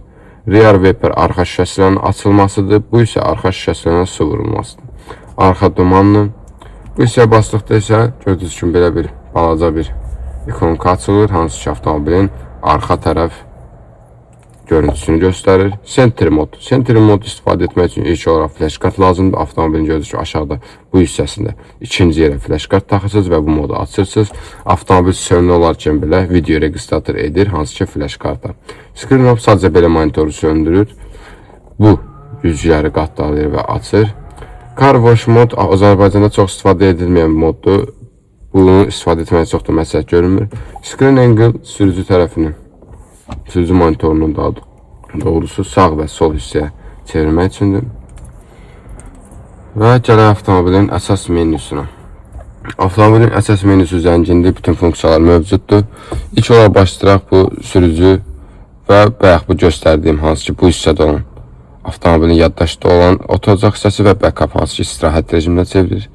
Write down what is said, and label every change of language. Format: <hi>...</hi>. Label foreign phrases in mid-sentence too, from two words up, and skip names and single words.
<en>Rear Viper</en> <az>arxa şüşələrinin açılmasıdır. Bu isə arxa şüşələrinin su vurulmasıdır. Arxa dumanlı. Bu hissəyə basdıqda isə gördüyünüz kimi belə bir balaca bir ikonka açılır. Hansı ki avtomobilin arxa tərəf görüntüsünü göstərir.</az> <en>Center mod. Center mod</en> <az>istifadə etmək üçün ilk olaraq flash kart lazımdır. Avtomobilin gördüyünüz kimi aşağıda bu hissəsində ikinci yerə flash kart taxırsınız və bu modu açırsınız. Avtomobil sönülü olarkən belə video registrator edir, hansı ki flash karta.</az> <en>Screen off</en> <az>sadəcə belə monitoru söndürür. Bu güzgüləri qatdalayır və açır.</az> <en>Car wash</en> <az>mod Azərbaycanda çox istifadə edilməyən moddur. Bunu istifadə etməyə çox da məsləhət görünmür.</az> <en>Screen angle</en> <az>sürücü tərəfinin sürücü monitorunun daha doğrusu sağ və sol hissəyə çevirmək üçündür. Və gələk avtomobilin əsas menüsünə. Avtomobilin əsas menüsü zəngindir, bütün funksiyalar mövcuddur. İlk olaraq başlayıraq bu sürücü və bayaq bu göstərdiyim hansı ki bu hissədə olan avtomobilin yaddaşda olan oturacaq hissəsi və backup hansı ki istirahət rejiminə çevirir.</az>